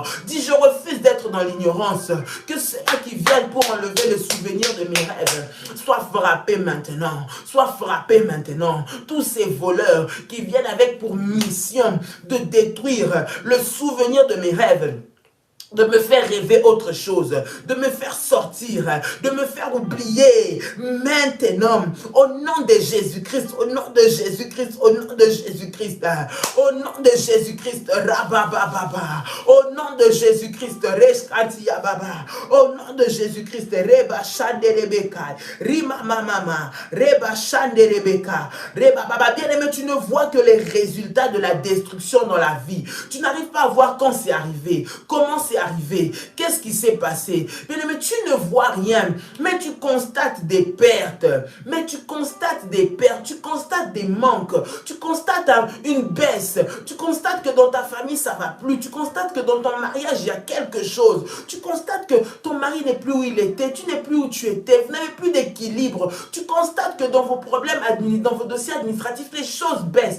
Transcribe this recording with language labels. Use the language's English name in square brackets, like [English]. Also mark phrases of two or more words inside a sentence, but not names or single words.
[French] Dis, je refuse d'être dans l'ignorance, que ceux qui viennent pour enlever le souvenir de mes rêves soient frappés maintenant, tous ces voleurs qui viennent avec pour mission de détruire le souvenir de mes rêves, de me faire rêver autre chose, de me faire sortir, de me faire oublier. Maintenant, au nom de Jésus-Christ, au nom de Jésus-Christ, rabababa, au nom de Jésus-Christ, reshkantia baba, au nom de Jésus-Christ, reba shande rebeka, rima mama, reba shande rebeka, reba baba. Bien aimé, tu ne vois que les résultats de la destruction dans la vie. Tu n'arrives pas à voir quand c'est arrivé, comment c'est arrivé, qu'est-ce qui s'est passé. Bien aimé, tu ne vois rien, mais tu constates des pertes, tu constates des manques, tu constates une baisse, tu constates que dans ta famille ça va plus, tu constates que dans ton mariage il y a quelque chose, tu constates que ton mari n'est plus où il était, tu n'es plus où tu étais, vous n'avez plus d'équilibre, tu constates que dans vos problèmes, dans vos dossiers administratifs, les choses baissent.